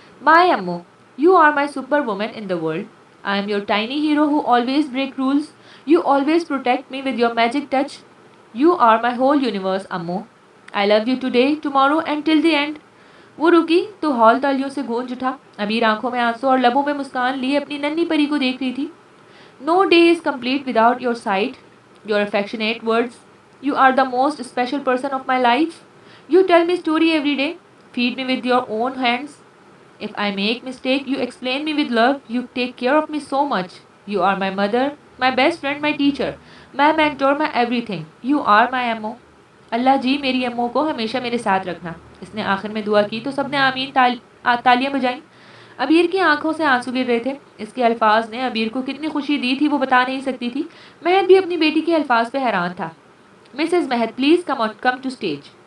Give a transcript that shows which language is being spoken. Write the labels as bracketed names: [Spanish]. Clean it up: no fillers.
[English] My अम्मो, you are my super woman in the world. I am your tiny hero who always break rules. You always protect me with your magic touch. You are my whole universe अम्मो। I love you today, tomorrow and till the end. [Hindi] वो रुकी तो hall तालियों से गूंज उठा। अबीर आंखों में आंसू और लबों में मुस्कान लिए अपनी नन्ही परी को देख रही थी। [English] No day is complete without your sight, your affectionate words. You are the most special person of my life. You tell me story every day. Feed me with your own hands. If I make mistake, you explain me with love. You take care of me so much. You are my mother, my best friend, my teacher, my mentor, my everything. You are my ammo. [Hindi] अल्लाह जी मेरी अम्मो को हमेशा मेरे साथ रखना। इसने आखिर में दुआ की तो सबने आमीन तालियां बजाईं। अबीर की आंखों से आंसू गिर रहे थे। इसके अल्फाज ने अबीर को कितनी खुशी दी थी वो बता नहीं सकती थी। महद भी अपनी बेटी के अल्फाज पे हैरान था। Mrs Mahad [English] Please come to stage.